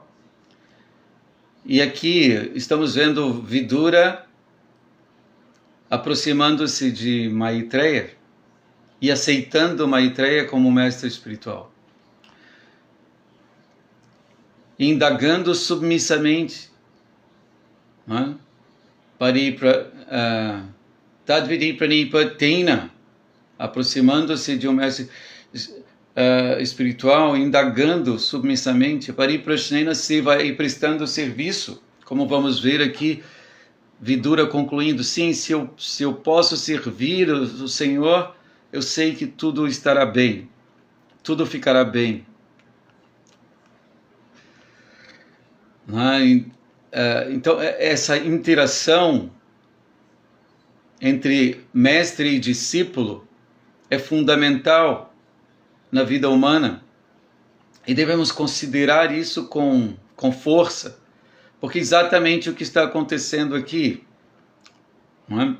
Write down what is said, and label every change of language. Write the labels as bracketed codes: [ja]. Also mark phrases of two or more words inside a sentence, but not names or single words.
[pt] E aqui estamos vendo Vidura aproximando-se de Maitreya e aceitando Maitreya como mestre espiritual, indagando submissamente, [sa] Tadvidi pranipatena, [pt] aproximando-se de um mestre espiritual, indagando submissamente, [sa] pariprashnena seva, [pt] e prestando serviço, como vamos ver aqui, Vidura concluindo, sim, se eu posso servir o Senhor, eu sei que tudo estará bem, tudo ficará bem. Então, essa interação entre mestre e discípulo é fundamental na vida humana e devemos considerar isso com força, porque exatamente o que está acontecendo aqui, não é?